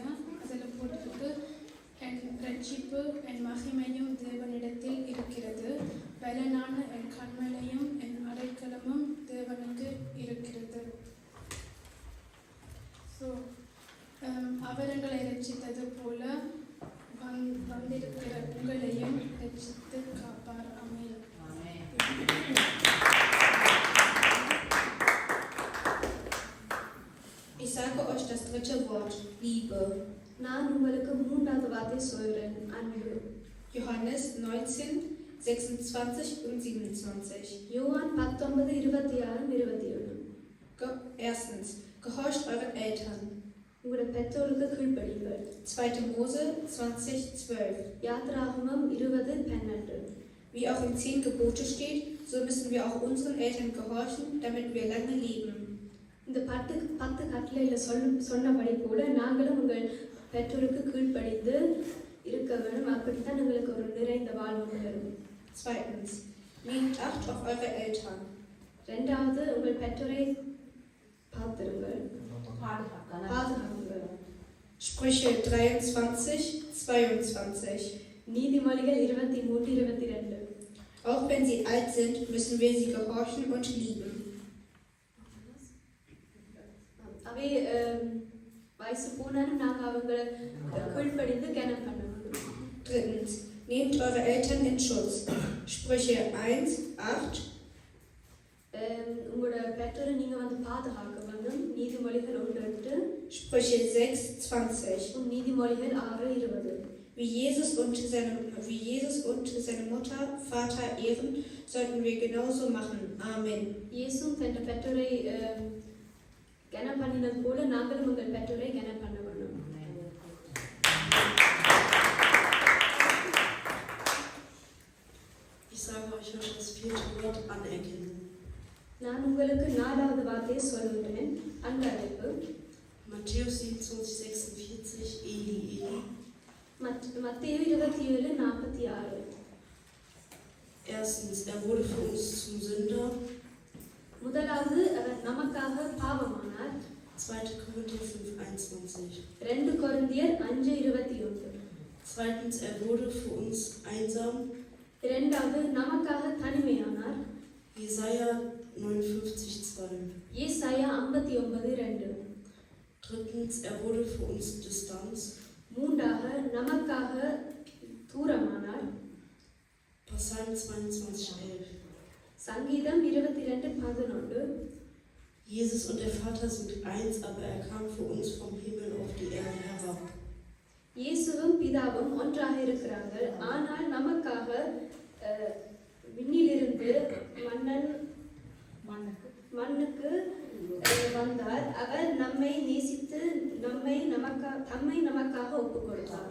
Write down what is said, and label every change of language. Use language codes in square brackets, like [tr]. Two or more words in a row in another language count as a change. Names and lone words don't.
[ta] அதில் போட்டிருக்கு, என் ரட்சிப்பு என் மகிமையும் தேவனிடத்தில் இருக்கிறது, பலனான என் கண்மலையும் என் அடைக்கலமும் தேவனுக்கு இருக்கிறது. ஸோ அவர் எங்களை ரட்சித்தது போல வந்திருக்கிற உங்களையும் ரட்சித்து காப்பார். ஆமென். [de] Ich sage euch das dritte Wort, Liebe. [ta] நான் உங்களுக்கு மூன்றாவது வார்த்தை சொல்றேன், அன்பு. [de] Johannes 19:26 und 27. [ta] யோவான் 19:26-27. [de] Erstens, gehorcht euren Eltern. [ta] உங்களோட பெற்றோருக்கு கீழ்ப்படியுங்கள். [de] 2. Mose 20:12. [ta] யாத்திராகமம் 20:12. [de] Wie auch in 10 Gebote steht, so müssen wir auch unseren Eltern gehorchen, damit wir lange leben. [ta] இந்த 10 கட்டளையில் சொன்னபடி போல நாங்களும் உங்கள் பெற்றோருக்கு கீழ்ப்படிந்து இருக்க வேண்டும். அப்படித்தான் உங்களுக்கு ஒரு நிறைந்த வாழ்வு வரும். [de] Zweitens, nehmt Acht auf eure Eltern. [ta] இரண்டாவது, உங்கள் பெற்றோரை பார்த்திருங்கள், பாதுகாக்குங்கள். [de] Sprüche 23:22. [ta] நீதிமொழிகள் 23:22. [de] Auch wenn sie alt sind, müssen wir sie gehorchen und lieben. [ta] அவை வயசு போனாலும் நாங்கள் அவங்களை கீழ்ப்படிந்து கனம் பண்ண வேண்டும். [de] Drittens, nehmt eure Eltern in Schutz. Sprüche 1:8. [ta] உங்களோட பெற்றோரை நீங்கள் பாதுகாக்க வேண்டும். நீதிமொழிகள் 1:8. [de] Sprüche 6:20. [ta] நீதிமொழிகள் 6:20. [de] Wie Jesus und seine Mutter, Vater ehren, sollten wir genauso machen. Amen. [ta] இயேசு தன் பெற்றோரை கனம் பண்ணினது போல நாங்களும் உங்கள் பெற்றோரை கனம் பண்ண வேண்டும். [de] Ich sage euch noch das 4. Wort, anerkennen. [ta] நான் உங்களுக்கு 4வது வார்த்தையை சொல்கிறேன், அன்பளிப்பு. [de] Matthäus 27:46, [arc] Eli, Eli. [ta] மத்தேயு 27:46. [de] Erstens, er wurde für uns zum Sünder. [ta] முதலாவது அவர் நமக்காக பாவமானார். [de] 2. Korinther 5:21. [ta] 2 கொரிந்தியர் 5:21. [de] Zweitens, er wurde für uns einsam. [ta] இரண்டாவது நமக்காக தனிமையானார். [de] Jesaja 59:2. [ta] ஏசாயா 59:2. [de] Drittens, er wurde für uns Distanz. [ta] மூன்றாக நமக்காக தூரமானார். [de] Psalm 22:11. [ta] சங்கீதம் 22:11. [de] Jesus und der Vater sind eins, aber er kam für uns vom Himmel auf die Erde herab. [ta] இயேசுவும் பிதாவும் ஒன்றாக இருக்கிறார்கள், ஆனால் நமக்காக விண்ணிலிருந்து மண்ணுக்கு வந்தார். அவர் நம்மை நேசித்து தம்மை நமக்காக ஒப்புக் கொடுத்தார்.